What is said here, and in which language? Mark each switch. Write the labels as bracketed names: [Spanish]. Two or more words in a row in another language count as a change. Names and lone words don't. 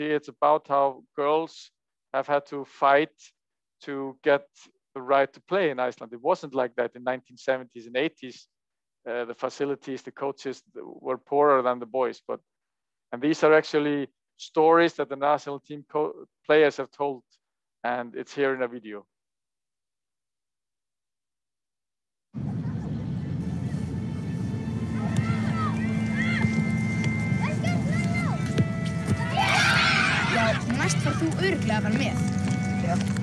[English] It's about how girls have had to fight to get the right to play in Iceland. It wasn't like that in 1970s and 80s. The facilities, the coaches were poorer than the boys. And these are actually stories that the national team players have told. And it's here in a video. [Icelandic] Næst far þú örugglega að fara með. Já.